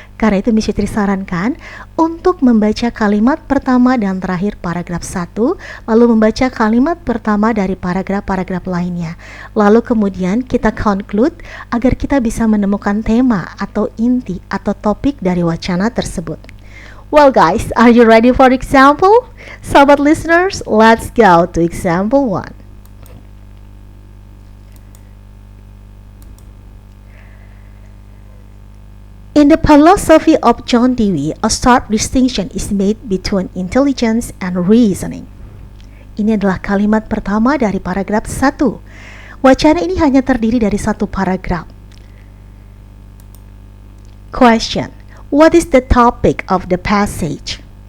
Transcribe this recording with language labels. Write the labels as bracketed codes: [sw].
[id] Karena itu Miss Fitri sarankan untuk membaca kalimat pertama dan terakhir paragraf 1, lalu membaca kalimat pertama dari paragraf-paragraf lainnya. Lalu kemudian kita conclude agar kita bisa menemukan tema atau inti atau topik dari wacana tersebut. [en] Well guys, are you ready for example? [id] Sahabat [en] listeners, let's go to example 1. In the philosophy of John Dewey, a stark distinction is made between intelligence and reasoning. [id] Ini adalah kalimat pertama dari paragraf 1. Wacana ini hanya terdiri dari satu paragraf. [en] Question: what is the topic of the passage?